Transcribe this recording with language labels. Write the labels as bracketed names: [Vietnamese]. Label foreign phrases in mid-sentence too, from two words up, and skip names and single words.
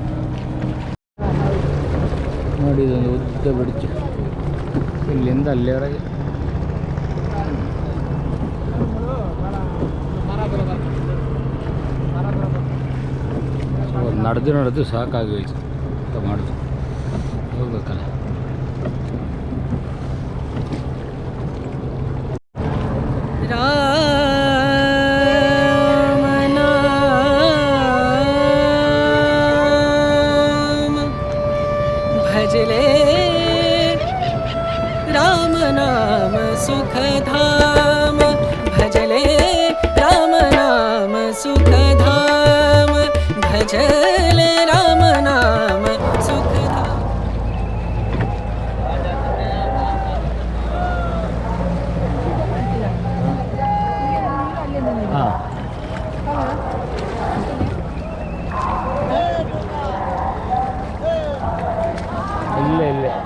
[Kannada] ನೋಡಿ ಇದೊಂದು ಉದ್ದ ಬ್ರಿಡ್ಜ್, ಇಲ್ಲಿಂದ ಅಲ್ಲಿವರೆಗೆ. ಸೊ ನಡೆದು ಸಾಕಾಗಿ ಹೋಯ್ತು ಅಂತ ಮಾಡೋದು. ಹೋಗ್ಬೇಕಲ್ಲ. [Hindi] भजले राम नाम सुख धाम, भजले राम नाम सुख धाम, भजले राम नाम सुख धाम. [Kannada] ಹಾಂ ಇಲ್ಲೇ.